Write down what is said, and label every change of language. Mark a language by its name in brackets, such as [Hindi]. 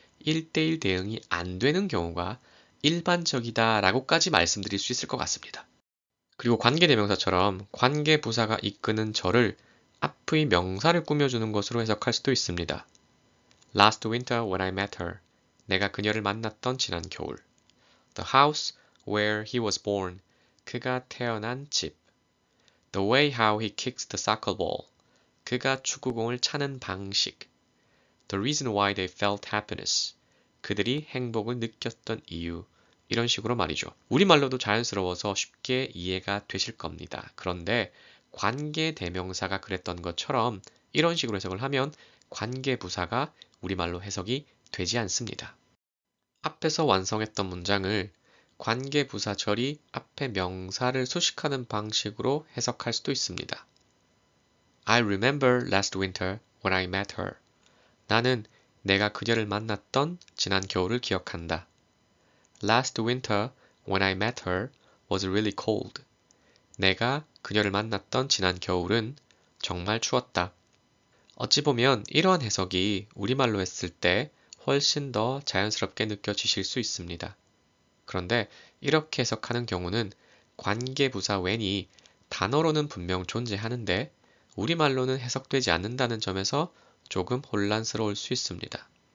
[Korean] 1대1 대응이 안 되는 경우가 일반적이다라고까지 말씀드릴 수 있을 것 같습니다. 그리고 관계대명사처럼 관계부사가 이끄는 절을 앞의 명사를 꾸며주는 것으로 해석할 수도 있습니다. [English] Last winter when I met her. [Korean] 내가 그녀를 만났던 지난 겨울. [English] The house where he was born. [Korean] 그가 태어난 집. [English] The way how he kicks the soccer ball. [Korean] 그가 축구공을 차는 방식. [English] The reason why they felt happiness. [Korean] 그들이 행복을 느꼈던 이유. 이런 식으로 말이죠. 우리말로도 자연스러워서 쉽게 이해가 되실 겁니다. 그런데 관계대명사가 그랬던 것처럼 이런 식으로 해석을 하면 관계부사가 우리말로 해석이 되지 않습니다. 앞에서 완성했던 문장을 관계부사절이 앞에 명사를 수식하는 방식으로 해석할 수도 있습니다. [English] I remember last winter when I met her. [Korean] 나는 내가 그녀를 만났던 지난 겨울을 기억한다. [English] Last winter when I met her was really cold. [Korean] 내가 그녀를 만났던 지난 겨울은 정말 추웠다. 어찌 보면 이러한 해석이 우리말로 했을 때 훨씬 더 자연스럽게 느껴지실 수 있습니다. 그런데 이렇게 해석하는 경우는 관계부사 when이 단어로는 분명 존재하는데 우리말로는 해석되지 않는다는 점에서 조금 혼란스러울 수 있습니다.